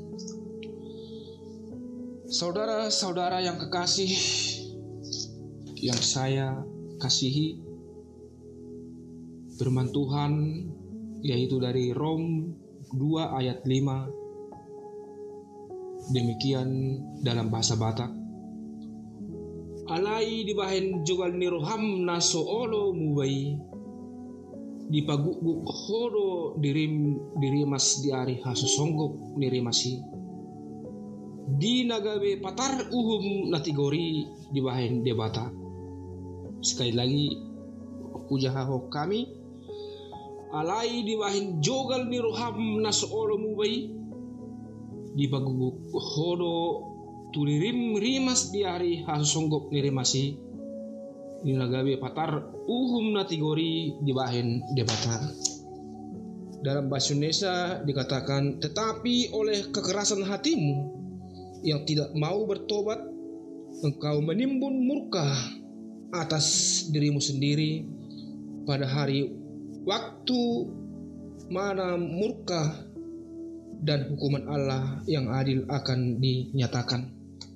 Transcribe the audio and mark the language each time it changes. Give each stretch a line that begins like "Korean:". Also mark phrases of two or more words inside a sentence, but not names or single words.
Indonesian: Saudara-saudara yang kekasih, yang saya kasihi, firman Tuhan yaitu dari Rom 2 ayat 5. Demikian dalam bahasa Batak.
Batak Toba: Alai dibahen jogal ni roham na soolo mubai di paguguk hodo dirimas diari hasusonggok nirimasi di nagabe patar uhum natigori dibahen debata.
Indonesian: Sekali lagi pujahaho kami.
Batak Toba: Alai dibahen jogal ni roham na soolo mubai di paguguk hodo tulirim rimas diari hasusonggok nirimasi ninagabe patar uhum natigori dibahen debatar.
Indonesian: Dalam bahasa Indonesia dikatakan, tetapi oleh kekerasan hatimu yang tidak mau bertobat, engkau menimbun murka atas dirimu sendiri pada hari waktu mana murka dan hukuman Allah yang adil akan dinyatakan.